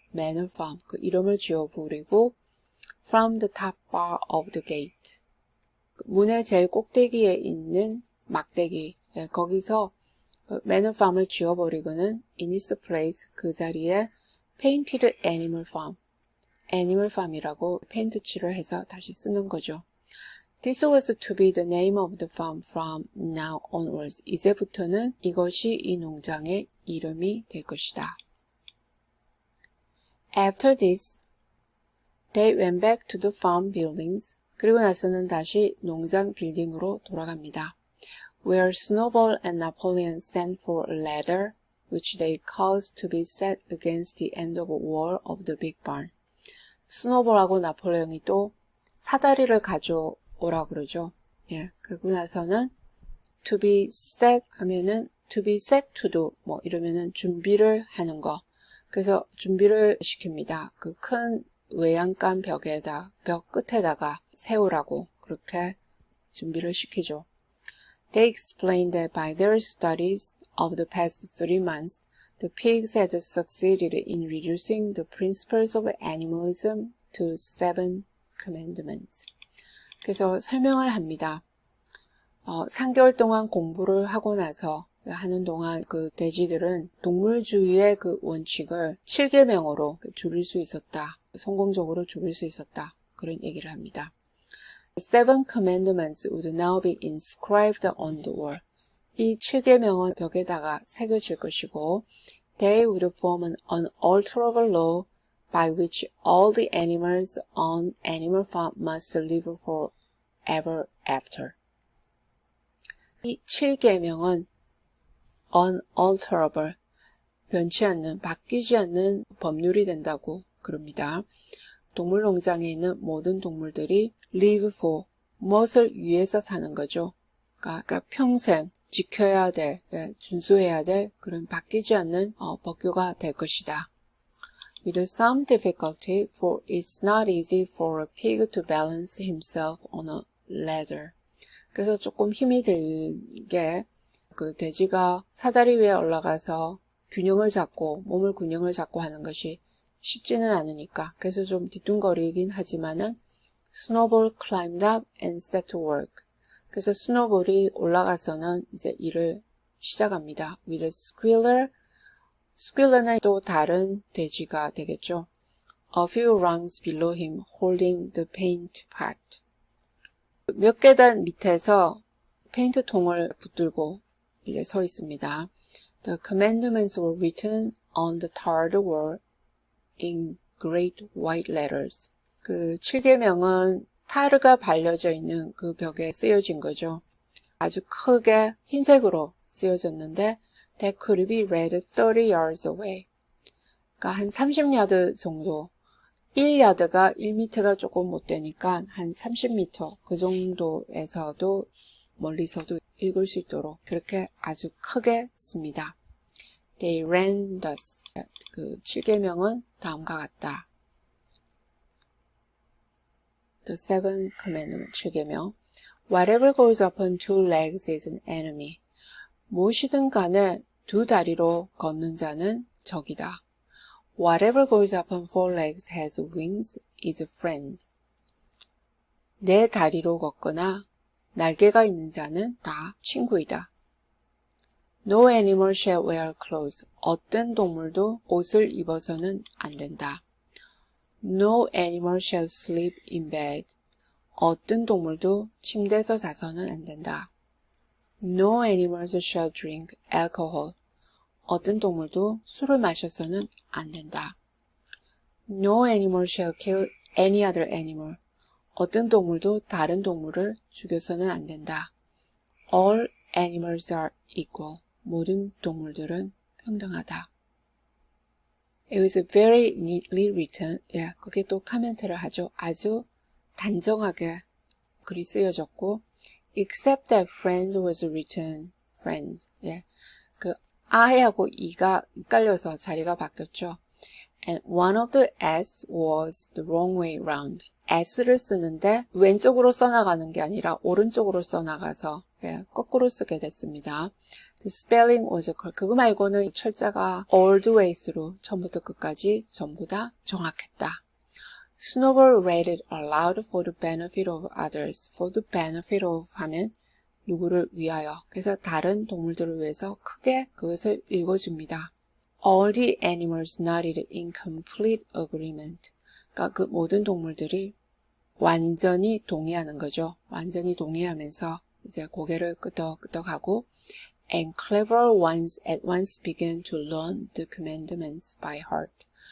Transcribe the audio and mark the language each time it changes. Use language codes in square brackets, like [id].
[ko] manor farm, 그 이름을 지워버리고 [en] from the top bar of the gate, [ko] 문의 제일 꼭대기에 있는 막대기, 거기서 manor farm을 지워버리고는 [en] in its place, [ko] 그 자리에 [en] painted animal farm, [ko] 애니멀 팜이라고 페인트 칠을 해서 다시 쓰는 거죠. [en] This was to be the name of the farm from now onwards. [ko] 이제부터는 이것이 이 농장의 이름이 될 것이다. [en] After this, they went back to the farm buildings. [ko] 그리고 나서는 다시 농장 빌딩으로 돌아갑니다. [en] Where Snowball and Napoleon sent for a ladder, which they caused to be set against the end of a wall of the big barn. [ko] 스노볼하고 나폴레옹이 또 사다리를 가져오라 그러죠. 예, 그러고 나서는 [en] to be set [ko] 하면은 [en] to be set to do [ko] 뭐 이러면은 준비를 하는 거. 그래서 준비를 시킵니다. 그 큰 외양간 벽 끝에다가 세우라고 그렇게 준비를 시키죠. [en] They explained that by their studies of the past 3 months, the pigs had succeeded in reducing the principles of animalism to 7 commandments. [ko] 그래서 설명을 합니다. 3개월 동안 공부를 하고 나서 하는 동안 그 돼지들은 동물주의의 그 원칙을 7계명으로 줄일 수 있었다. 성공적으로 줄일 수 있었다. 그런 얘기를 합니다. [en] The 7 commandments would now be inscribed on the wall. [ko] 이 7계명은 벽에다가 새겨질 것이고 [en] They would form an unalterable law by which all the animals on Animal Farm must live forever after. [ko] 이 7계명은 unalterable, 변치 않는, 바뀌지 않는 법률이 된다고 그럽니다. 동물농장에 있는 모든 동물들이 [en] live for, [ko] 무엇을 위해서 사는 거죠. 그러니까 평생 지켜야 될, 준수해야 될 그런 바뀌지 않는 법규가 될 것이다. [en] With some difficulty, for it's not easy for a pig to balance himself on a ladder. [ko] 그래서 조금 힘이 들게 그 돼지가 사다리 위에 올라가서 몸을 균형을 잡고 하는 것이 쉽지는 않으니까. 그래서 좀 뒤뚱거리긴 하지만은 [en] Snowball climbed up and set to work. [ko] 그래서 스노볼이 올라가서는 이제 일을 시작합니다. [en] With a squealer. [ko] squealer는 또 다른 돼지가 되겠죠. [en] A few rungs below him, holding the paint pot. [ko] 몇 계단 밑에서 페인트 통을 붙들고 이제 서 있습니다. [en] The commandments were written on the tarred wall in great white letters. [ko] 그 7계명은 타르가 발려져 있는 그 벽에 쓰여진 거죠. 아주 크게 흰색으로 쓰여졌는데 [en] That could be read 30 yards away. [ko] 그러니까 한 30야드 정도. 1야드가 1m가 조금 못 되니까 한 30m 그 정도에서도 멀리서도 읽을 수 있도록 그렇게 아주 크게 씁니다. [en] They ran thus. [ko] 그 7계명은 다음과 같다. [en] The 7 commandments, [ko] 7계명. [en] Whatever goes upon 2 legs is an enemy. [ko] 무엇이든 간에 2 다리로 걷는 자는 적이다. [en] Whatever goes upon 4 legs has wings is a friend. [ko] 4 다리로 걷거나 날개가 있는 자는 다 친구이다. [en] No animal shall wear clothes. [ko] 어떤 동물도 옷을 입어서는 안 된다. [en] No animal shall sleep in bed. [ko] 어떤 동물도 침대에서 자서는 안 된다. [en] No animals shall drink alcohol. [ko] 어떤 동물도 술을 마셔서는 안 된다. [en] No animal shall kill any other animal. [ko] 어떤 동물도 다른 동물을 죽여서는 안 된다. [en] All animals are equal. [ko] 모든 동물들은 평등하다. [en] It was very neatly written. [ko] 예, 거기에 또 코멘트를 하죠. 아주 단정하게 글이 쓰여졌고, [en] except that friend was written friend. [ko] 예, 그 I하고 E가 헷갈려서 자리가 바뀌었죠. [en] And one of the S was the wrong way round. [ko] S를 쓰는데 왼쪽으로 써나가는 게 아니라 오른쪽으로 써나가서 예, 거꾸로 쓰게 됐습니다. [en] The spelling was [ko] 그거 말고는 이 철자가 [en] all the way through [ko] 처음부터 끝까지 전부 다 정확했다. [en] Snowball read it aloud for the benefit of others. For the benefit of [ko] 하면 누구를 위하여. 그래서 다른 동물들을 위해서 크게 그것을 읽어줍니다. [en] All the animals nodded in complete agreement. [ko] 그러니까 그 모든 동물들이 완전히 동의하는 거죠. 완전히 동의하면서 이제 고개를 끄덕끄덕하고 [en] and clever ones at once began to learn the commandments by heart.